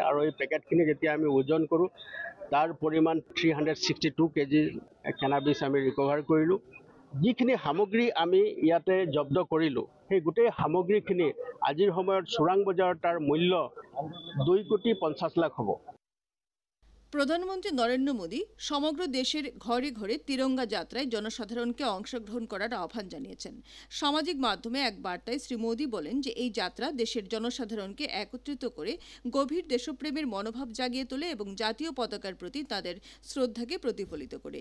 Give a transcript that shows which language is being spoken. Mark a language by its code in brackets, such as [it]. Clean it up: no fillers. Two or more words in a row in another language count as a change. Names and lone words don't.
[as] আৰু এই পেকেটখিনি যেতিয়া আমি ওজন কৰোঁ তাৰ পৰিমাণ 362 কেজি কেনাবিছ আমি ৰিকভাৰ কৰিলোঁ। যিখিনি সামগ্ৰী আমি ইয়াতে জব্দ কৰিলোঁ সেই গোটেই সামগ্ৰীখিনি আজিৰ সময়ত চোৰাং বজাৰত তাৰ মূল্য 2,50,00,000 হ'ব। [bn] প্রধানমন্ত্রী নরেন্দ্র মোদী সমগ্র দেশের ঘরে ঘরে তিরঙ্গা যাত্রায় জনসাধারণকে অংশগ্রহণ করার আহ্বান জানিয়েছেন। সামাজিক মাধ্যমে এক বার্তায় শ্রী মোদী বলেন যে এই যাত্রা দেশের জনসাধারণকে একত্রিত করে গভীর দেশপ্রেমের মনোভাব জাগিয়ে তোলে এবং জাতীয় পতাকার প্রতি তাদের শ্রদ্ধাকে প্রতিফলিত করে।